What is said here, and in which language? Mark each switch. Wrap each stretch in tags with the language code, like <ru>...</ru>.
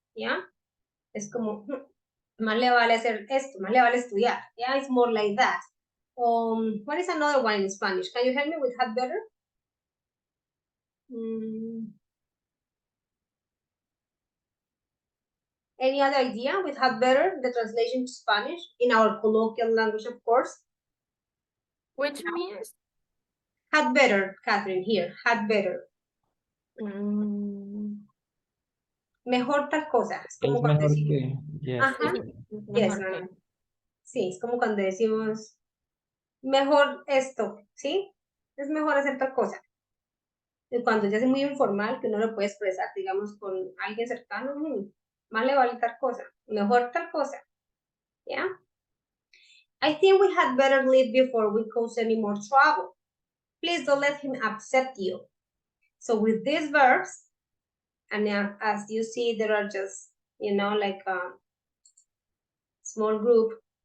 <es>Yeah, es como, más le vale hacer esto, más le vale estudiar.</es> <en>Yeah, it's more like that. What is another one in Spanish? Can you help me with had better? Any other idea with had better, the translation to Spanish, in our colloquial language, of course? Which means? Had better, Catherine, here, had better.</en> <es>Mejor tal cosa. Es como cuando mejor decimos, que, yes. ajá, yes, no. Sí, es como cuando decimos, mejor esto, ¿sí? Es mejor hacer tal cosa. Y cuando ya es muy informal, que uno lo puede expresar, digamos, con alguien cercano, más le vale tal cosa, mejor tal cosa, ¿ya?</es> <en>I think we had better leave before we cause any more trouble. Please don't let him upset you. So with these verbs, and as you see, there are just, you know, like a small group.</en>